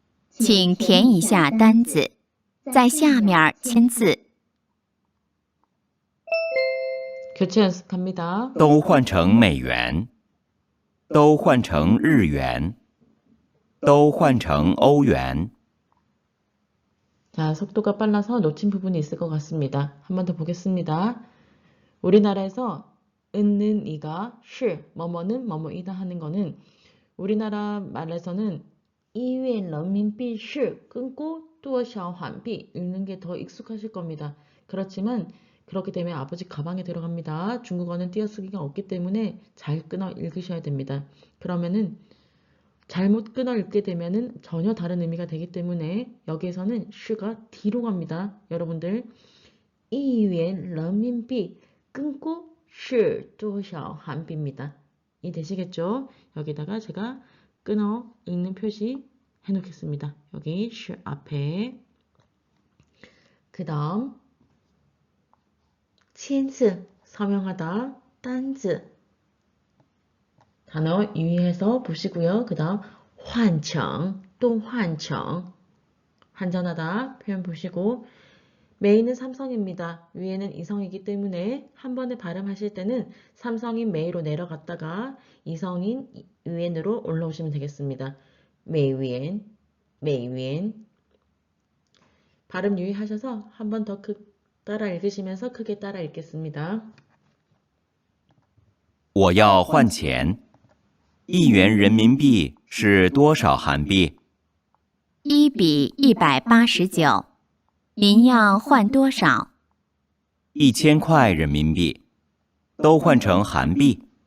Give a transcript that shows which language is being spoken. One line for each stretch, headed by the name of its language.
Chinese: 请填一下单子，在下面签字。
Korean: 교체 연습합니다.
Chinese: 都换成美元，都换成日元，都换成欧元。
Korean: 자, 속도가 빨라서 놓친 부분이 있을 것 같습니다. 한 번 더 보겠습니다. 우리나라에서 은는 이가 是 뭐뭐는 뭐뭐이다 하는 거는 우리나라 말에서는
Chinese: 1元人民币是
Korean: 끊고
Chinese: 多少韩币
Korean: 읽는 게 더 익숙하실 겁니다. 그렇지만 그렇게 되면 아버지 가방에 들어갑니다. 중국어는 띄어쓰기가 없기 때문에 잘 끊어 읽으셔야 됩니다. 그러면은 잘못 끊어 읽게 되면은 전혀 다른 의미가 되기 때문에 여기에서는 시가 뒤로 갑니다. 여러분들
Chinese: 1元人民币
Korean: 끊고
Chinese: 是多少韩币
Korean: 입니다. 이 되시겠죠? 여기다가 제가 끊어 읽는 표시 해놓겠습니다. 여기 시 앞에 그 다음 签字 서명하다 单子 단어 유의해서 보시고요. 그 다음 환청 또 환청 환전하다 표현 보시고 메이는 삼성입니다. 위에는 이성이기 때문에 한 번에 발음하실 때는 삼성인 메이로 내려갔다가 이성인 위엔으로 올라오시면 되겠습니다. 메이위엔 메이위엔 발음 유의하셔서 한 번 더 따라 읽으시면서 크게 따라 읽겠습니다.
Chinese: 我要换钱，1元人民币是多少韩币 1比189，您要换多少？1000块人民币，都换成韩币。